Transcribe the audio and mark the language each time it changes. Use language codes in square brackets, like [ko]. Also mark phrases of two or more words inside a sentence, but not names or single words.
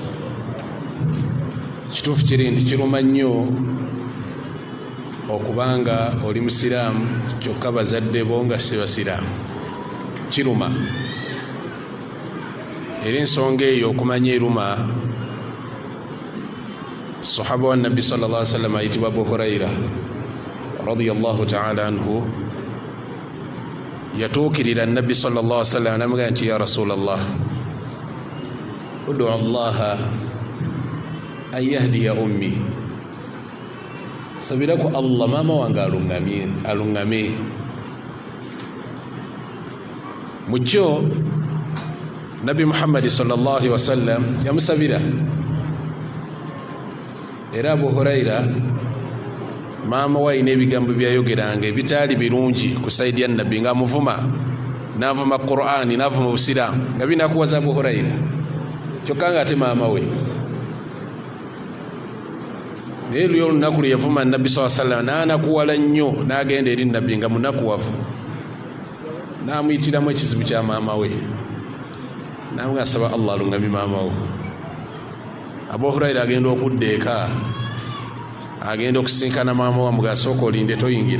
[lg] Kituufu kiri nti kiruma nnyo okubanga oli musiraamu kyokka bazadde bo nga si basiraamu. Kiruma era ensonga eyo okumanya eruma. Sahaba wa Nabbi sallallahu alaihi wasallam ayitibwa Abu Huraira [ar] رضي الله تعالى عنه [lg] yatuukirira Nabbi [ar] صلى الله عليه وسلم [lg] namugamba nti [ar] يا رسول الله ادع الله أن يهدي أمي, [lg] sabirako Allah mama wange alungame. Mukyo Nabbi Muhammad [ar] صلى الله عليه وسلم [lg] yamusabira. Era Abu Huraira maama we ayina ebigambo byayogeranga ebitaali birungi ku saidi ya Nabbi, nga amuvuma, n'avuma Qur'ani, n'avuma Busiraamu, nga binakuwaza Abu Huraira kyokka nga ate maama we. Naye luyo olunaku lwe yavuma Nabbi [ar] صلى الله عليه وسلم [lg] n'anakuwala nnyo, n'agenda eri Nabbi nga munakuwavu, n'amuyitiramu ekizibu kya maama we, n'amugamba asaba Allah alungamye maama we. Abu Huraira agenda okudda eka, agenda okusinkana maama wa mugamba sooka olinde toyingira.